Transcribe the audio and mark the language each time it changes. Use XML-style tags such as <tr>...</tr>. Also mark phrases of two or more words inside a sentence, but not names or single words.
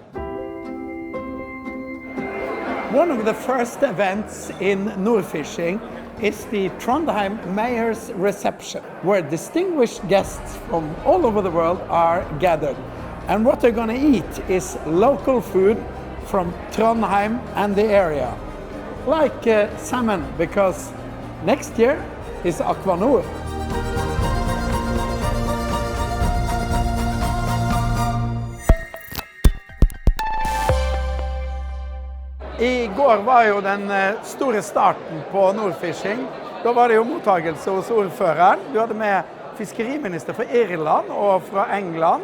<en>One of the first events in Nordfishing is the Trondheim Mayor's Reception, where distinguished guests from all over the world are gathered. And what they're going to eat is local food from Trondheim and the area. Like salmon, because next year is Aqua Nord.</en> <no>I går var jo den store starten på Nordfishing. Da var det jo mottagelse hos ordføreren. Du hadde med fiskeriminister fra Irland og fra England.</no>